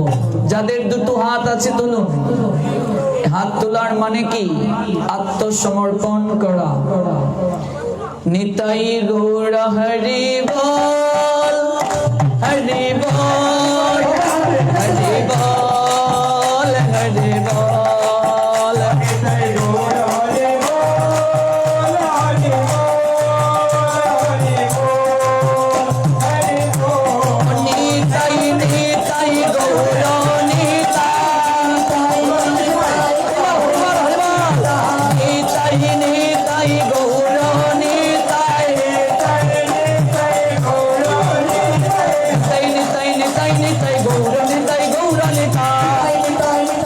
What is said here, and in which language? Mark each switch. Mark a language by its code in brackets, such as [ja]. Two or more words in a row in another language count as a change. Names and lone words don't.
[bn] যাদের দুটো হাত আছে তুলুন। হাত তোলার মানে কি? আত্মসমর্পণ করা। নিতাই গৌর হরি বল হরি বল হরি বল হরি বল জয় গৌর হরি বোল, হরি বোল, হরি বোল, হরি বোল. নিতাই নিতাই গৌর নিতাই নিতাই নিতাই গৌর নিতাই নিতাই নিতাই নিতাই নিতাই গৌর নিতাই গৌর নিতাই নিতাই